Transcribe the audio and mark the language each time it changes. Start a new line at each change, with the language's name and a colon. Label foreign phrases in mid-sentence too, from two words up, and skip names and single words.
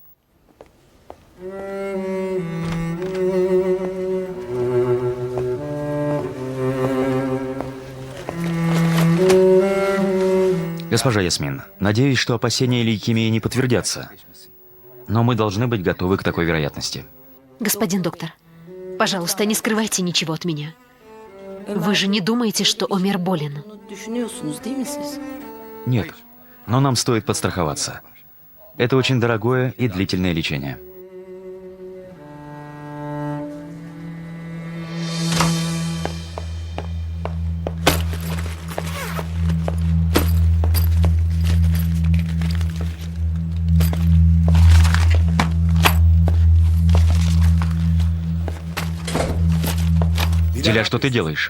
Russian: Госпожа Ясмин, надеюсь, что опасения лейкемии не подтвердятся. Но мы должны быть готовы к такой вероятности. Господин доктор, пожалуйста, не скрывайте ничего от меня. Вы же не думаете, что Омер болен?
Turkish: Düşünüyorsunuz değil mi siz?
Russian: Нет, но нам стоит подстраховаться. Это очень дорогое и длительное лечение. Диля, что ты делаешь?